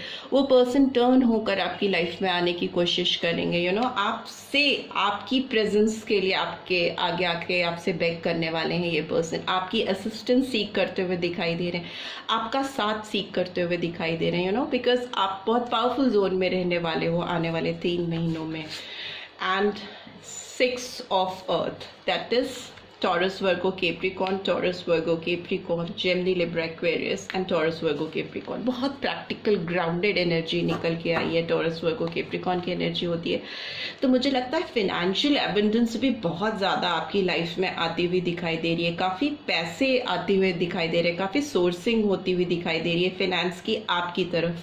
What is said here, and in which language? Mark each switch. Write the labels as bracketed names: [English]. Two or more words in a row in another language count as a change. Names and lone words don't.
[Hindi] वो [English] person turn [Hindi] होकर आपकी लाइफ में आने की कोशिश करेंगे, आपसे, आपकी प्रेजेंस के लिए आपके आगे आके आपसे बेग करने वाले हैं। ये पर्सन आपकी असिस्टेंस सीख करते हुए दिखाई दे रहे हैं, आपका साथ सीख करते हुए दिखाई दे रहे हैं, बिकॉज आप बहुत [English] powerful zone [Hindi] में रहने वाले हो आने वाले 3 महीनों में। [English] and 6 of earth, that is Taurus, Virgo, Capricorn, Taurus, Virgo, Capricorn, Gemini, Libra, Aquarius and Taurus, Virgo, Capricorn। [Hindi] बहुत [English] practical grounded energy [Hindi] निकल के आई है, Taurus, Virgo, Capricorn की एनर्जी होती है। तो मुझे लगता है [English] financial abundance [Hindi] भी बहुत ज़्यादा आपकी लाइफ में आती हुई दिखाई दे रही है, काफ़ी पैसे आते हुए दिखाई दे रहे हैं, काफ़ी सोर्सिंग होती हुई दिखाई दे रही है फिनेंस की आपकी तरफ।